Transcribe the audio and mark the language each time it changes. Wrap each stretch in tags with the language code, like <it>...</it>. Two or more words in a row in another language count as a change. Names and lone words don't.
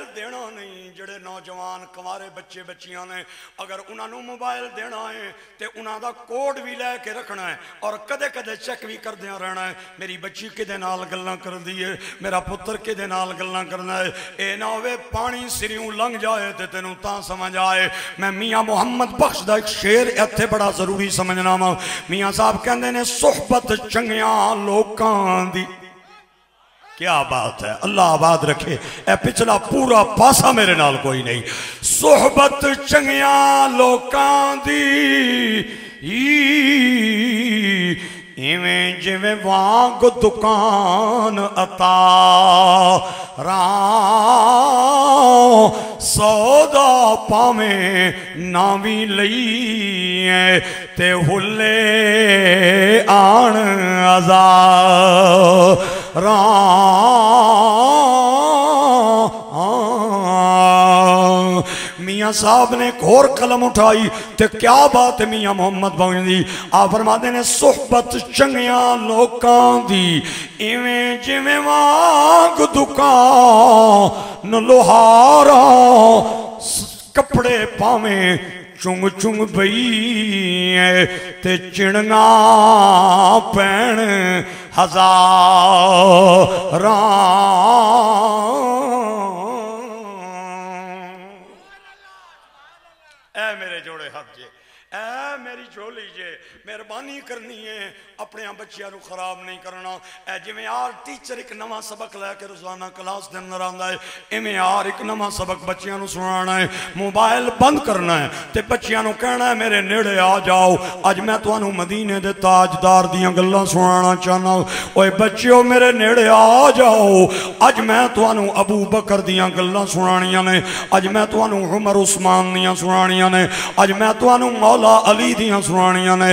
<pa>دینا نہیں جڑے نوجوان کمارے بچے بچیاں نے اگر انہاں نو موبائل دینا ہے تے انہاں دا کوڈ بھی لے کے رکھنا ہے اور کدے کدے چیک بھی کر دیا رہنا ہے میری بچی کدے نال گلاں کر دیئے میرا پتر کدے نال گلاں کرنا ہے اے نہ ہوئے پانی سریوں لنگ جائے تے تینوں تاں سمجھ آئے میں میاں محمد بخش دا ایک شعر ایتھے بڑا ضروری سمجھنا ہوں میاں صاحب کہندے نے صحبت چنگیاں لوکاں دی کیا بات ہے اللہ آباد رکھے اے پچھلا پورا پاسا میرے نال کوئی نہیں صحبت چنگیاں لوکاں دی ایویں جویں وانگ دکان عطا راں سودا پاویں ناوی لئی تے ہلے آن میاں صاحب نے گھور قلم اٹھائی تے کیا بات ہے میاں محمد بھائی دی آپ فرماتے نے صحبت چنگیاں لوکاں دی ایویں جویں وانگ دکان لوہاراں کپڑے پاویں چنگ چنگ بئی تے چڑنا پین ہزاراں۔ اے میرے جوڑے ہاتھ جے، اے میری جھولی جے، مہربانی کرنی ہے اپنے بچیاں نو خراب نہیں کرنا۔ اے جی میں یار ٹیچر ایک نواں سبق لے کے روزانہ کلاس دے اندر آندا ہے، ایویں یار ایک نواں سبق بچیاں نو سنانا ہے، موبائل بند کرنا ہے تے بچیاں نو کہنا ہے میرے نیڑے آ جاؤ، اج میں تانوں مدینے دے تاجدار دیاں گلاں سنانا چاہنا۔ اوے بچیو میرے نیڑے آ جاؤ، اج میں تانوں ابو بکر دیاں گلاں سنانیاں نے، اج میں تانوں عمر عثمان دیاں سنانیاں نے، اج میں تانوں مولا علی دیاں سنانیاں نے۔</pa>